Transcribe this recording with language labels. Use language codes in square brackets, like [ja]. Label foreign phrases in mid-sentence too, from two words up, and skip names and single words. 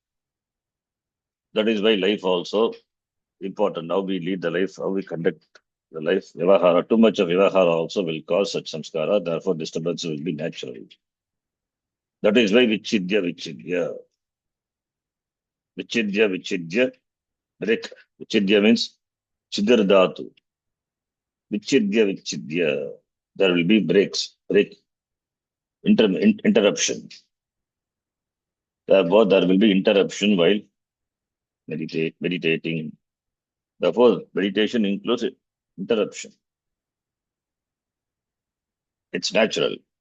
[en] That is why life also important. How we lead the life, how we conduct the life vyavahara, too much of vyavahara also will cause such samskara. Therefore, disturbance will be natural. That is why vichidya, break. Vichidya means [sa] chidar dhatu. [en] Vichidya. There will be interruption. Therefore, there will be interruption while meditating. Therefore, meditation includes interruption. It's natural.